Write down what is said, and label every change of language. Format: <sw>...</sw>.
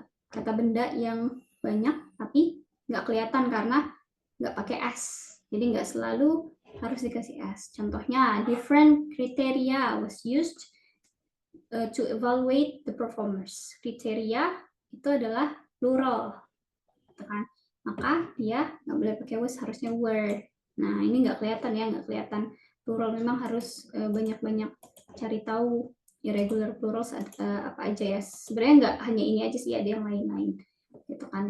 <id>Kata benda yang banyak tapi nggak kelihatan karena nggak pakai S. Jadi nggak selalu harus dikasih S.</id> <en>Contohnya, different criteria was used to evaluate the performers.</en> <id>Kriteria itu adalah plural, kan? Maka dia nggak boleh pakai was, harusnya were. Nah ini nggak kelihatan ya, nggak kelihatan plural. Memang harus banyak-banyak cari tahu</id> <en>irregular plurals</en> <id>apa aja ya. Sebenarnya nggak hanya ini aja sih, ada yang lain-lain, gitu kan?</id>